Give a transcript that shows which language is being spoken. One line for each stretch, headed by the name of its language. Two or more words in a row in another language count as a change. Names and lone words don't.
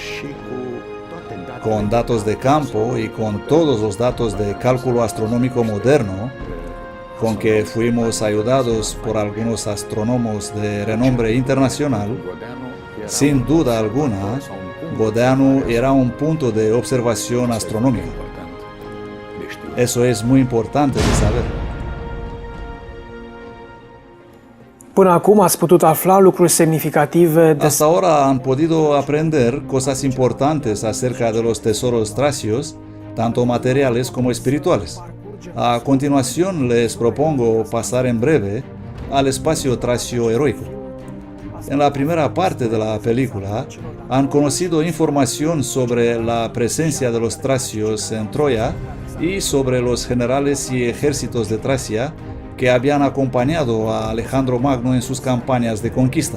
Spanish: con datos de campo y con todos los datos de cálculo astronómico moderno, con que fuimos ayudados por algunos astrónomos de renombre internacional, sin duda alguna, Godeanu era un punto de observación astronómica. Eso es muy importante de saber.
Romanian: Până acum ați putut afla lucruri semnificative
Spanish: Hasta ahora han podido aprender cosas importantes acerca de los tesoros tracios, tanto materiales como espirituales. A continuación les propongo pasar en breve al espacio tracio heroico. En la primera parte de la película han conocido información sobre la presencia de los tracios en Troya y sobre los generales y ejércitos de Tracia que habían acompañado a Alejandro Magno en sus campañas de conquista.